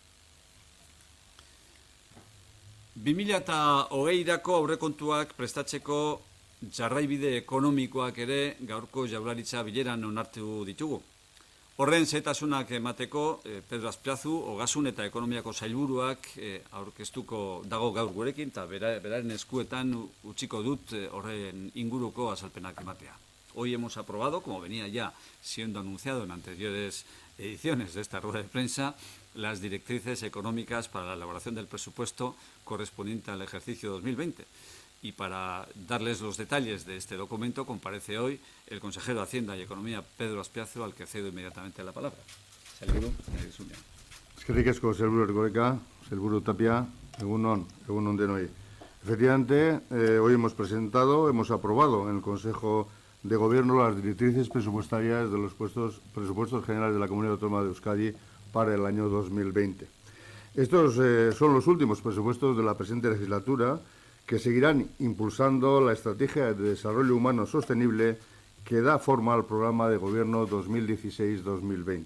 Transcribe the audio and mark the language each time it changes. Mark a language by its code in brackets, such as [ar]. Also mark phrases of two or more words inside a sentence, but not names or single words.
[eu] 2020 aurrekontuak prestatzeko jarraibide ekonomikoak ere gaurko Jaurlaritza bileran onartu ditugu. Horren xehetasunak emateko Pedro Azpiazu, Ogasun eta Ekonomiako sailburuak aurkeztuko dago gaur gurekin eta beraren eskuetan utziko dut horren inguruko azalpenak ematea. [es] Hoy hemos aprobado, como venía ya siendo anunciado en anteriores ediciones de esta rueda de prensa, las directrices económicas para la elaboración del presupuesto correspondiente al ejercicio 2020. Y para darles los detalles de este documento comparece hoy el consejero de Hacienda y Economía, Pedro Azpiazu, al que cedo inmediatamente la palabra. Saludo. [eu] Eskerrik asko, sailburu Erkoreka, sailburu Tapia, egun on denoi. [es] Efectivamente, hoy hemos aprobado en el Consejo de Gobierno las directrices presupuestarias de los presupuestos generales de la Comunidad Autónoma de Euskadi para el año 2020. Estos son los últimos presupuestos de la presente legislatura que seguirán impulsando la estrategia de desarrollo humano sostenible que da forma al programa de gobierno 2016-2020.